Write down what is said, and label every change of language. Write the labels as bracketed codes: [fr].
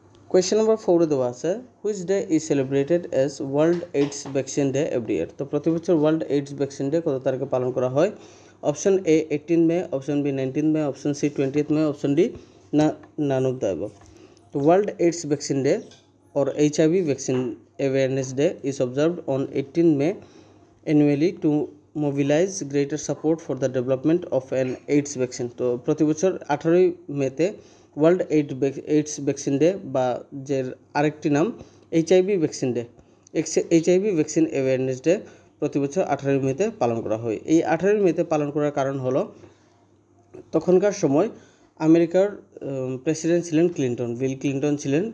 [en] question number 4 [bn] দেওয়া আছে, [en] Which day is celebrated as world AIDS vaccine day every year. [bn] তো প্রতি বছর ওয়ার্ল্ড এইডস ভ্যাকসিন ডে কত তারিখে পালন করা হয়? Option A 18 May, option B 19 May, option C 20 May, option D [en] none of the above. The World AIDS Vaccine Day or HIV Vaccine Awareness Day is observed on 18 May annually to mobilize greater support for the development of an AIDS vaccine. [bn] তো প্রতি বছর 18 মেতে world AIDS vaccine day বা যে আরেকটি নাম HIV vaccine day, HIV vaccine awareness day প্রতি বছর 18 মেতে পালন করা হয়। এই 18 মেতে পালন করার কারণ হলো, তখনকার সময় আমেরিকার প্রেসিডেন্ট ছিলেন বিল ক্লিন্টন ছিলেন।